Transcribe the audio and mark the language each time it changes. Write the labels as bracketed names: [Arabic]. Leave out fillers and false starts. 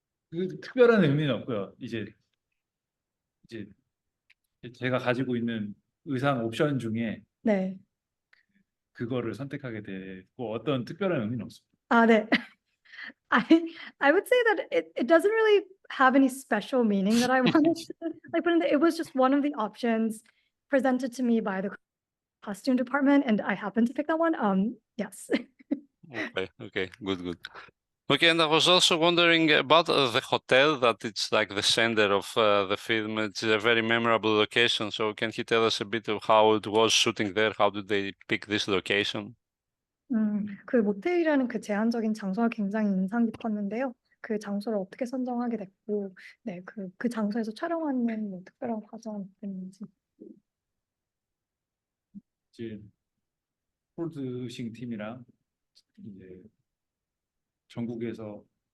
[Korean] 그 특별한 의미는 없고요. 이제 제가 가지고 있는 의상 옵션 중에 네. 그거를 선택하게 되고 어떤 특별한 의미는 없습니다. 네. [English] I would say that it doesn't really have any special meaning that I wanted to like put in there. It was just one of the options presented to me by the costume department, and I happened to pick that one. Yes. Okay, good. Okay, and I was also wondering about the hotel that it's like the center of the film. It's a very memorable location. So can you tell us a bit of how it was shooting there? How did they pick this location? [Korean] 그 모텔이라는 그 제한적인 장소가 굉장히 인상 깊었는데요. 그 장소를 어떻게 선정하게 됐고, 네, 그 장소에서 촬영하는 뭐 특별한 과정이 있는지. 이제 폴드싱 팀이랑 이제 전국에서